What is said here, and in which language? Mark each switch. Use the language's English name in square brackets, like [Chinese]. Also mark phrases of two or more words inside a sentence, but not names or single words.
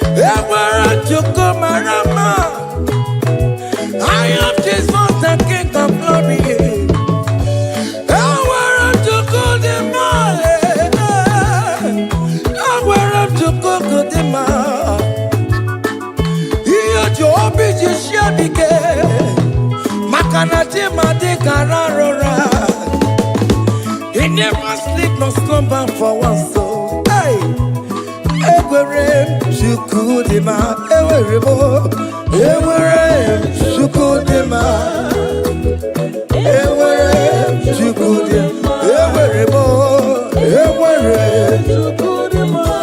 [Igbo] Enwere Chukwu mara mma. [English] I am Jesus, the King of Glory. [Igbo] Enwere Chukwu dị mma, eh, eh. Enwere Chukwu dị mma. Ihe o ji obi ji sie m ike, maka na chi m adịghị arara ụra. [English] He never sleep nor slumber for once, so, hey! [Igbo] Enwere m Chukwu dị mma, enwere m, enwere m Chukwu dị mma. Enwere m Chukwu dị mma. Enwere m, enwere m Chukwu dị mma.